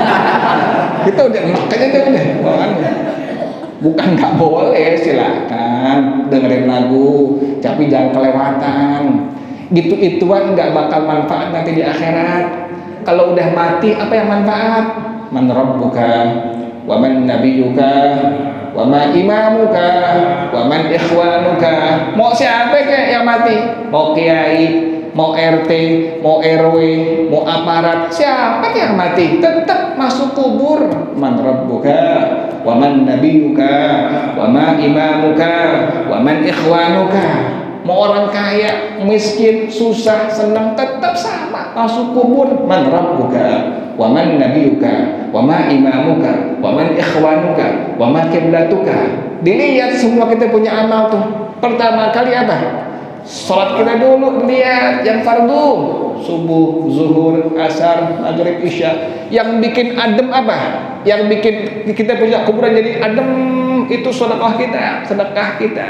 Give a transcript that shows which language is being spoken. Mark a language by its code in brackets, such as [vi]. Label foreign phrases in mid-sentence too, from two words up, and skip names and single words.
[id] Kita udah makanya udah bukan nggak boleh, silakan dengerin lagu, tapi jangan kelewatan. Gitu-ituan nggak bakal manfaat nanti di akhirat. Kalau udah mati apa yang manfaat? [ar] من ربك ومن نبيك وما إمامك ومن إخوانك. [id] Mau siapa kayak yang mati? Mau kiai, mau RT, mau RW, mau aparat, siapa yang mati? Tetap masuk kubur. [ar] من ربك ومن نبيك وما إمامك ومن إخوانك. [id] Mau orang kaya, miskin, susah, senang, tetap sama masuk kubur. [ar] من ربك ومن نبيك وما إمامك ومن إخوانك وما قبلتك. [id] Dilihat semua kita punya amal tuh. Pertama kali apa? Salat kita dulu lihat yang fardu, subuh, zuhur, asar, maghrib, isya. Yang bikin adem apa? Yang bikin kita punya kuburan jadi adem itu sedekah kita.